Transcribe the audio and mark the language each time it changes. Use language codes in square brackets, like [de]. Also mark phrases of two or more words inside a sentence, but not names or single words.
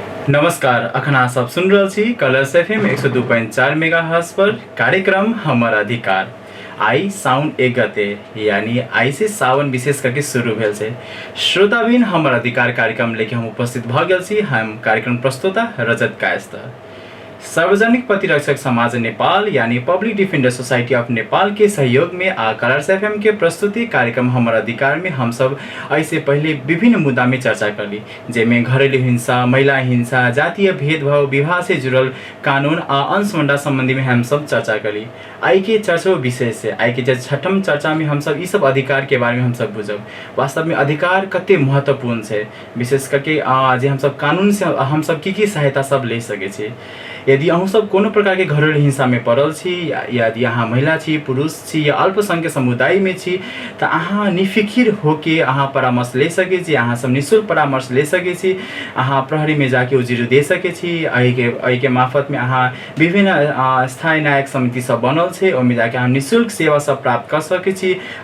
[mai] नमस्कार, अखन अहाँ सब सुन रहल छी कलर्स एफएम 102.4 मेगाहर्ट्ज पर कार्यक्रम हमर अधिकार। आई साउन 1 गते यानी आई से सावन विशेष करके शुरू भेल छै। श्रोताबिन, हमर अधिकार कार्यक्रम लेके हम उपस्थित भ गेल छी। हम कार्यक्रम प्रस्तोता रजत कायस्थ। सार्वजनिक प्रतिरक्षक समाज नेपाल यानी पब्लिक डिफेंडर सोसाइटी ऑफ नेपाल के सहयोग में कलर्स एफएम के प्रस्तुति कार्यक्रम हमर अधिकार में हम सब ऐसे पहले विभिन्न मुद्दा में चर्चा करली, जेमें घरेलू हिंसा, महिला हिंसा, जातीय भेदभाव, विवाह से जुड़ल कानून और अंशमंडा संबंधी में हम सब चर्चा करली। आई के चर्चा विषय से आई के छठम चर्चा में हम सब इस सब अधिकार के बारे में हम सब बुझब। वास्तव में अधिकार कते महत्वपूर्ण है, विशेष करके जे हम सब कानून से हम सब की सहायता सब ले सके छे। यदि अहूँ सब कोनो प्रकार के घरेलू हिंसा में पड़ल छी, यदि अहाँ महिला छी, पुरुष छी या अल्पसंख्यक समुदाय में छी, तो अहाँ निफिकिर होके अहाँ परामर्श ले सके छी। अहाँ सब निःशुल्क परामर्श ले सके छी। अहाँ प्रहरी में जाके उजिरो दे सके छी। एहि के मार्फत में अहाँ विभिन्न स्थायी न्यायिक समिति सब बनल छे, ओहिमे जाके अहाँ निःशुल्क सेवा सब प्राप्त कर सके छी।